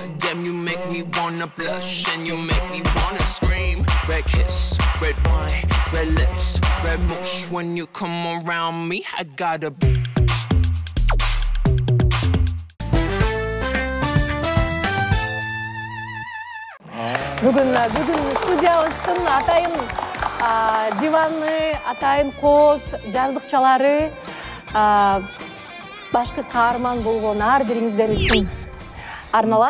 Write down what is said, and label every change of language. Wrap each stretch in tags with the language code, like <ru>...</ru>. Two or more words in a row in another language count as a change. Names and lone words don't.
<en>Damn, you make me wanna blush and you make me wanna scream. Red kiss, red wine, red lips, red mush. When you come around me, I gotta.</en> <ky>Бүгүн студиябыздын атайын диваны, атайын коз, жаздыкчалары, башкы каарман болгон ар бириңиздер үчүн арналат.</ky>